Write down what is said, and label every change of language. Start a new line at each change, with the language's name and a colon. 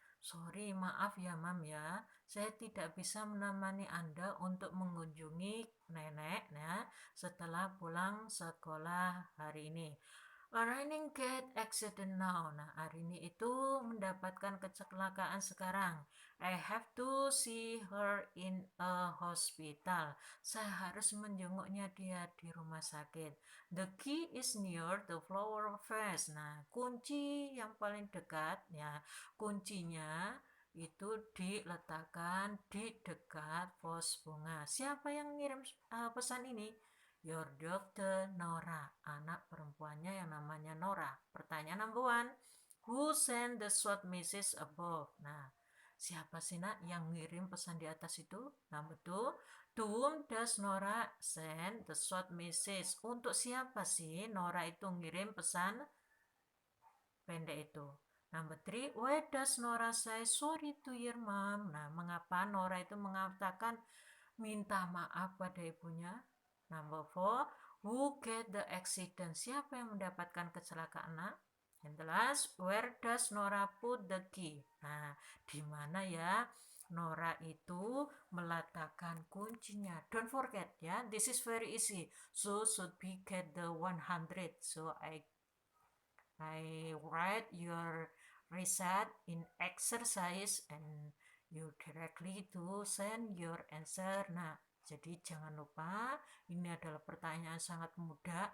Indonesian: Sorry, maaf ya mam ya, saya tidak bisa menemani Anda untuk mengunjungi nenek ya setelah pulang sekolah hari ini.
English: Arini get accident now.
Indonesian: Nah, Arini itu mendapatkan kecelakaan sekarang.
English: I have to see her in a hospital.
Indonesian: Saya harus menjenguknya dia di rumah sakit.
English: The key is near the flower vase.
Indonesian: Nah, kunci yang paling dekat ya, kuncinya itu diletakkan di dekat vas bunga. Siapa yang ngirim pesan ini?
English: Your doctor
Indonesian: Nora, anak perempuannya yang namanya Nora. Pertanyaan number 1,
English: who sent the short message above?
Indonesian: Nah, siapa sih nak yang ngirim pesan di atas itu?
English: Number 2, To whom does Nora send the short message?
Indonesian: Untuk siapa sih Nora itu ngirim pesan pendek itu?
English: Number 3, why does Nora say sorry to your mom?
Indonesian: Nah, mengapa Nora itu mengatakan minta maaf pada ibunya?
English: Number 4, who get the accident?
Indonesian: Siapa yang mendapatkan kecelakaan?
English: And the last, where does Nora put the key?
Indonesian: Nah, di mana ya Nora itu meletakkan kuncinya?
English: Don't forget ya, this is very easy. So should we get the 100? So I write your reset in exercise and you directly to send your answer.
Indonesian: Nah, jadi jangan lupa ini adalah pertanyaan sangat mudah.